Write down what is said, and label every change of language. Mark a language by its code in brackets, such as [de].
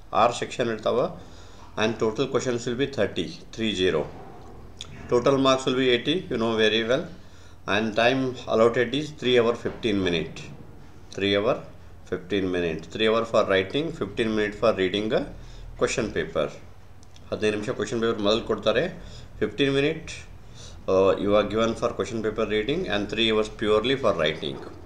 [en] R section and total questions will be 30. Total marks will be 80, you know very well. And time allotted is 3 hours 15 minutes. 3 hours 15 minutes. 3 hours for writing, 15 minutes for reading a question paper. [kn] 15 ನಿಮಿಷ question paper ಮೊದಲು ಕೊಡ್ತಾರೆ. [en] 15 minutes you are given for question paper reading and 3 hours purely for writing.